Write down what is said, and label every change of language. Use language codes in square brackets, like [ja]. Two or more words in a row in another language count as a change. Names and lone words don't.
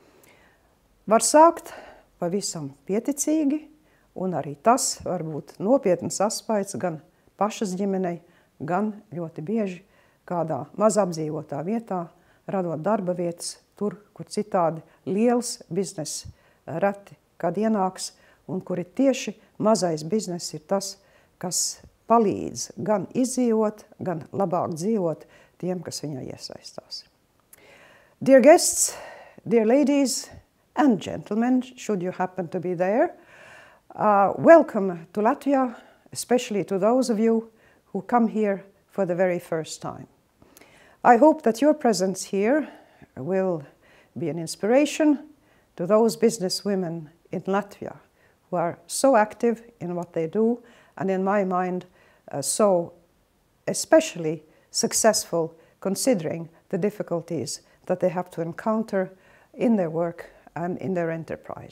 [lv] Var sākt pavisam pieticīgi, un arī tas var būt nopietns atspaids gan pašas ģimenei, gan ļoti bieži kādā mazapdzīvotā vietā, radot darba vietas tur, kur citādi liels biznes reti kad ienāks, un kur ir tieši mazais biznes ir tas, kas palīdz gan izdzīvot, gan labāk dzīvot tiem, kas viņā iesaistās. [en] Dear guests, dear ladies and gentlemen, should you happen to be there, welcome to Latvia, especially to those of you who come here for the very first time. I hope that your presence here will be an inspiration to those businesswomen in Latvia who are so active in what they do, and in my mind, so especially successful considering the difficulties that they have to encounter in their work and in their enterprise.